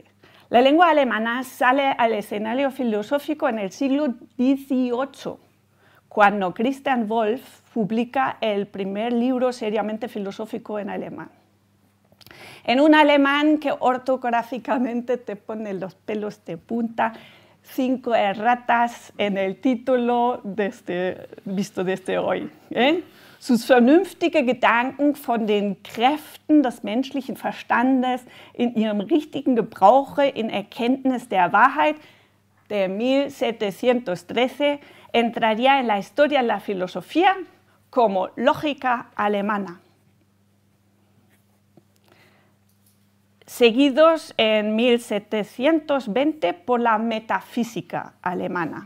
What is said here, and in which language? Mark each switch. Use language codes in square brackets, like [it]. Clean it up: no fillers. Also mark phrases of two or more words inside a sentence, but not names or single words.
[es] La lengua alemana sale al escenario filosófico en el siglo XVIII, cuando Christian Wolff publica el primer libro seriamente filosófico en alemán. En un alemán que ortográficamente te pone los pelos de punta, 5 erratas en el título visto desde hoy. Sus vernünftige Gedanken von den Kräften des menschlichen Verstandes in ihrem richtigen Gebrauche in Erkenntnis der Wahrheit de 1713 entraría en la historia de la filosofía como lógica alemana. Seguidos en 1720 por la metafísica alemana.